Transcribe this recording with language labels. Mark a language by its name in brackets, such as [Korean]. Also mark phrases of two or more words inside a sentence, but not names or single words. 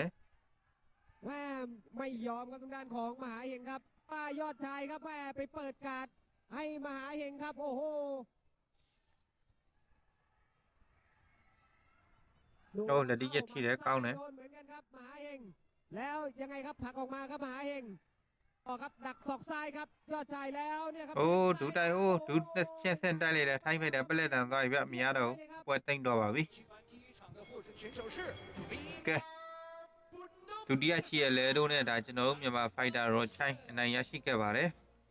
[Thai] แม่ไม่ยอมครับทางด้านของมหาเฮงครับป้ายอดชายครับแม่ไปเปิดการ์ดให้มหาเฮงครับโอ้โห โอ้แล้วดิเจทีเลยเก้าเนี่ย โดนเหมือนกันครับมหาเฮงแล้วยังไงครับผลักออกมาครับมหาเฮงต่อครับดักศอกซ้ายครับยอดชายแล้วเนี่ยครับ [Burmese] โอ้ဒူတိုက်အိုးဒူတက်ရှင်းစင်တိုက်လိုက်တယ်ထိုင်းဖိုက်တာပလက်တန်သွားပြီဗျမရတော့ဘူးပွဲတိတ်တော့ပါပြီကဲဒုတိယချီရဲ့လဲတို့နဲ့ဒါကျွန်တော်တို့မြန်မာဖိုက်တာရောချိုင်းအနိုင်ရရှိခဲ့ပါတယ်